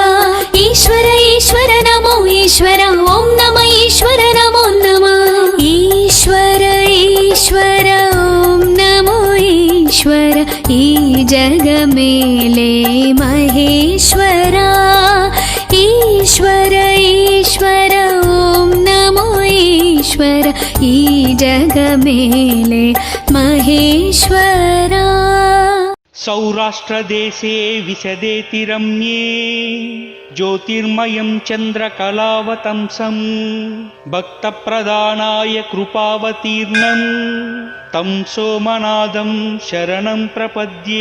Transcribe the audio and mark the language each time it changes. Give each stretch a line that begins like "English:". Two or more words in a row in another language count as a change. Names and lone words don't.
Telugu: ఈశ్వర ఈశ్వర నమో ఈశ్వర ఓం నమ ఈశ్వర నమో నమ। ఈశ్వర ఈశ్వర ఓం నమో ఈశ్వర। ఈ జగ మేలే మహేశ్వరా। ఈశ్వర ఈశ్వర మహేశ్వర ఈ జగ మేలే మహేశ్వర.
Sanskrit: सौराष्ट्रदेशे विशदेति रम्ये ज्योतिर्मयं चन्द्रकलावतंसं भक्तप्रदानाय कृपावतीर्णं तं सोमनाथं शरणं प्रपद्ये.